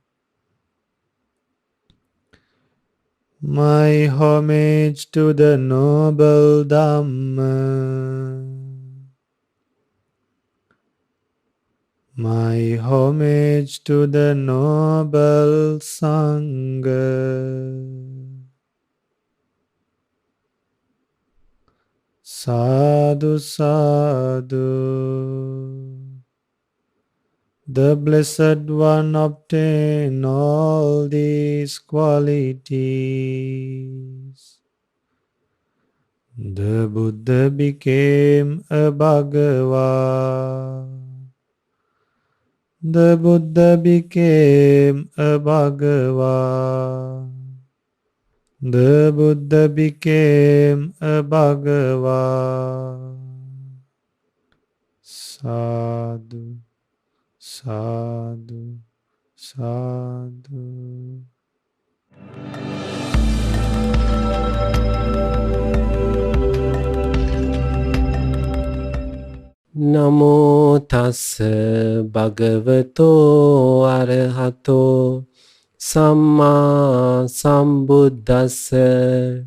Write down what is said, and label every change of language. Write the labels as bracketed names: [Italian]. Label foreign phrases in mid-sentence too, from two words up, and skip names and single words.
[English] My homage to the noble Dhamma. My homage to the noble Sangha. [Pali] Sadhu, sadhu. [English] The Blessed One obtained all these qualities. The Buddha became a Bhagava. The Buddha became a Bhagava. The Buddha became a Bhagava. [Pali] Sadhu, sadhu, sadhu. Namo tassa bhagavato arahato samma sambuddhassa.